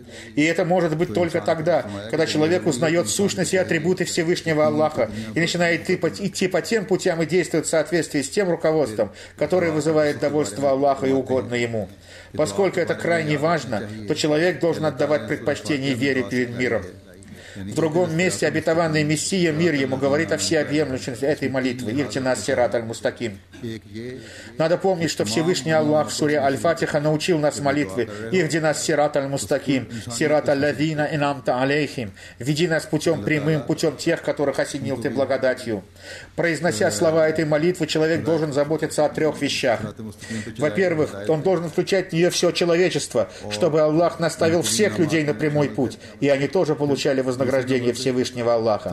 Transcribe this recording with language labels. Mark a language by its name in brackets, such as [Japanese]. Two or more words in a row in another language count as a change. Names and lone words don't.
[Russian] И это может быть только тогда, когда человек узнает сущность и атрибуты Всевышнего Аллаха и начинает идти по тем путям и действует в соответствии с тем руководством, которое вызывает довольство Аллаха и угодно ему. Поскольку это крайне важно, то человек должен отдавать предпочтение вере перед миром». В другом месте обетованный Мессия, мир ему, говорит о всеобъемлющности этой молитвы. [Arabic] «اهدنا الصراط المستقيم». [Russian] Надо помнить, что Всевышний Аллах в суре Аль-Фатиха научил нас молитвы [Arabic] «اهدنا الصراط المستقيم», «صراط الذين أنعمت عليهم». [Russian] «Веди нас путем прямым, путем тех, которых осенил ты благодатью». Произнося слова этой молитвы, человек должен заботиться о 3 вещах. Во-первых, он должен включать в нее все человечество, чтобы Аллах наставил всех людей на прямой путь, и они тоже получали вознаграждение Всевышнего Аллаха.